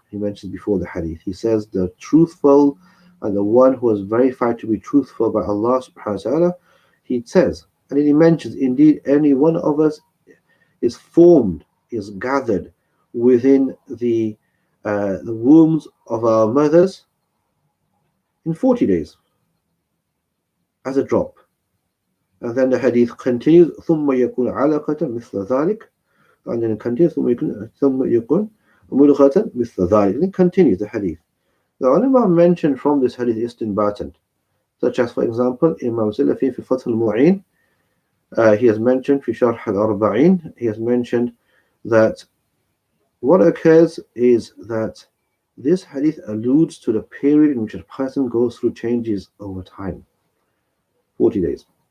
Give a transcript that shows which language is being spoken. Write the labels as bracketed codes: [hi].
[en] He mentions before the hadith. He says, the truthful and the one who is verified to be truthful by Allah subhanahu wa ta'ala, he says, and he mentions, indeed, any one of us is formed is gathered within the wombs of our mothers in 40 days as a drop. And then the hadith continues, [ar] ثم يكون علقة مثل ذلك, [en] and then it continues, [ar] ثم يكون ملغة مثل ذلك. [en] And it continues the hadith. The ulama mentioned from this hadith istinbatan, such as, for example, Imam Salafi fi Fath al-Mu'in, he has mentioned fi Sharh al-Arba'in, he has mentioned that what occurs is that this hadith alludes to the period in which a person goes through changes over time, 40 days.